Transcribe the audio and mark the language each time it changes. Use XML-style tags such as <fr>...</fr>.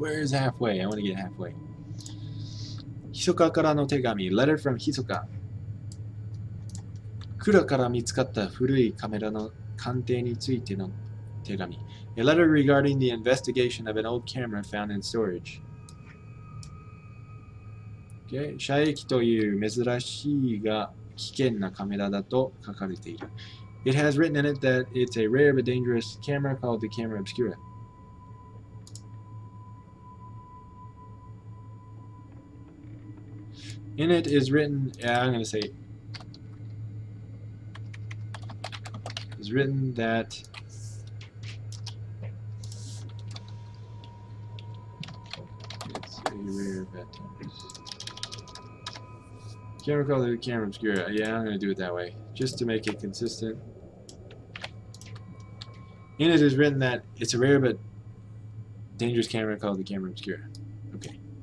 <en>Where's halfway? I want to get halfway</en> <ja>ひそかからの手紙</ja> <en>Letter from</en> <ja>ひそか蔵から見つかった古いカメラの鑑定についての手紙</ja> <en>A letter regarding the investigation of an old camera found in storage. Okay.</en> <ja>遮液という珍しいが危険なカメラだと書かれている。</ja> <en>It has written in it that it's a rare but dangerous camera called the camera obscura. In it is written, I'm going to say, is written that rare bet camera color camera obscura yeah I'm gonna do it that way just to make it consistent in it is written that it's a rare but dangerous camera called the camera obscura okay</en>